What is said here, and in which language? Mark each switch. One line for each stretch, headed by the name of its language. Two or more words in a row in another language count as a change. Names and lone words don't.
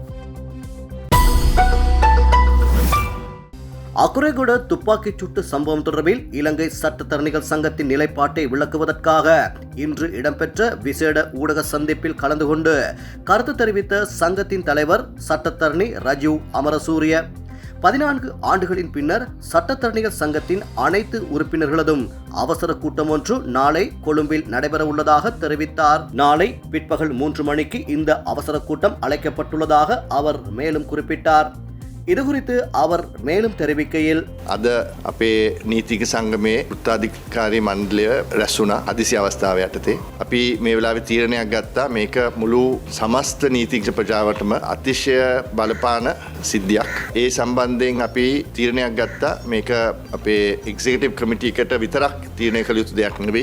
Tamil: அகுரேகுட துப்பாக்கிச் சூட்டு சம்பவம் தொடர்பில் இலங்கை சட்டத்தரணிகள் சங்கத்தின் நிலைப்பாட்டை விளக்குவதற்காக இன்று இடம்பெற்ற விசேட ஊடக சந்திப்பில் கலந்து கொண்டு கருத்து தெரிவித்த சங்கத்தின் தலைவர் சட்டத்தரணி ரஜீவ் அமரசூரிய 14 ஆண்டுகளின் பின்னர் சட்டத்தரணிகள் சங்கத்தின் அனைத்து உறுப்பினர்களதும் அவசர கூட்டம் ஒன்று நாளை கொழும்பில் நடைபெற உள்ளதாக தெரிவித்தார். நாளை பிற்பகல் 3 மணிக்கு இந்த அவசர கூட்டம் அழைக்கப்பட்டுள்ளதாக அவர் மேலும் குறிப்பிட்டார். இதுகுறித்து அவர் மேலும் தெரிவிக்கையில்,
Sinhala: අද අපේ නීතික සංගමේ උත්තාධිකාරී මණ්ඩලය රැස් වුණා අදිසි අවස්ථාව යටතේ. අපි මේ වෙලාවේ තීරණයක් ගත්තා මේක මුළු සමස්ත නීතිඥ ප්‍රජාවටම අතිශය බලපාන සිද්ධියක්. ඒ සම්බන්ධයෙන් අපි තීරණයක් ගත්තා මේක අපේ
English: executive committee
Sinhala: එකට විතරක් තීරණය කළ යුතු දෙයක් නෙවෙයි.